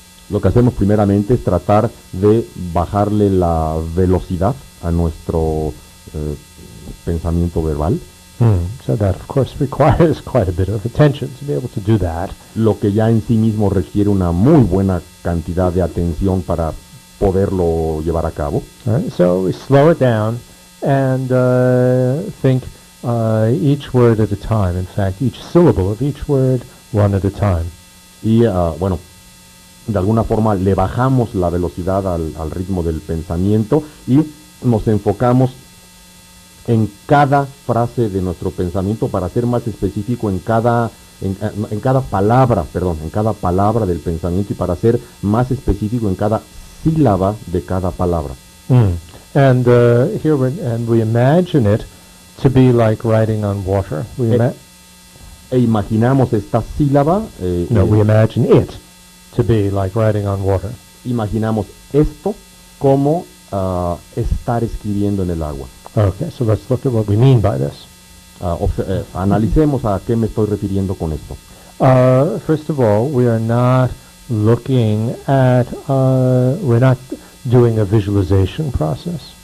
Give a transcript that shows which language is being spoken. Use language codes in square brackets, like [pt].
[es] Lo que hacemos primeramente es tratar de bajarle la velocidad a nuestro pensamiento verbal, [en] So that, of course, requires quite a bit of attention to be able to do that. [es] lo que ya en sí mismo requiere una muy buena cantidad de atención para poderlo llevar a cabo. [en] Right? So we slow it down and think each word at a time. In fact, each syllable of each word, one at a time. [es] Y bueno, de alguna forma le bajamos la velocidad al ritmo del pensamiento y nos enfocamos en cada frase de nuestro pensamiento, para ser más específico en cada palabra del pensamiento, y para ser más específico en cada sílaba de cada palabra. [en] And here we imagine it to be like writing on water. [es] E imaginamos esta sílaba, [en] we imagine it to be like writing on water. [es] imaginamos esto como estar escribiendo en el agua. [en] Okay, so let's look at what we mean by this. [es] Analicemos a qué me estoy refiriendo con esto. [en] First of all, we are not looking at, we're not doing a visualization process.